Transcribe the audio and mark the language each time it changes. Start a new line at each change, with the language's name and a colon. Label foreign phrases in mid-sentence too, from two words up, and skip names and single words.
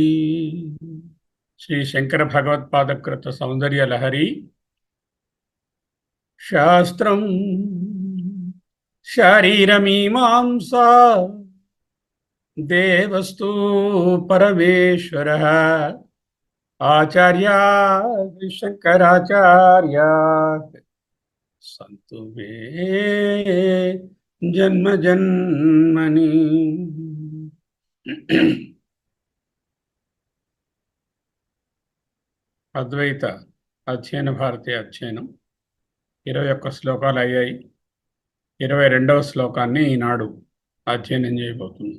Sanskrit: श्री शंकर भगवत्पादकृत सौंदर्य लहरी शास्त्रं शारीरमीमांसा देवस्तु परमेश्वरः आचार्या शंकराचार्या सन्तु मे जन्म जन्मनि।
Telugu: అద్వైత అధ్యయన భారతీయ అధ్యయనం 21 శ్లోకాలు అయ్యాయి. 22వ శ్లోకాన్ని ఈనాడు అధ్యయనం చేయబోతుంది.